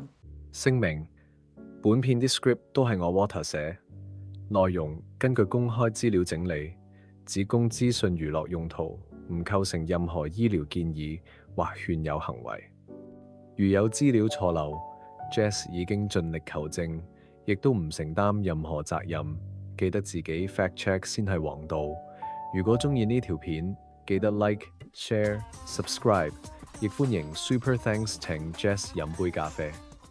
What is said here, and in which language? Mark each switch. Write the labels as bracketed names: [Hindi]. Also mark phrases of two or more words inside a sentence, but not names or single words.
[Cantonese] 聲明：本片啲 script 都係我 Water 寫，內容根據公開資料整理，只供資訊娛樂用途，唔構成任何醫療建議或勸誘行為。如有資料錯漏，Jess 已經盡力求證，亦都唔承擔任何責任。記得自己 [English] fact check [Cantonese] 先係王道。如果鍾意呢條片，記得 [English] like、share、subscribe， [Cantonese] 亦歡迎 Super Thanks 請 Jess 飲杯咖啡。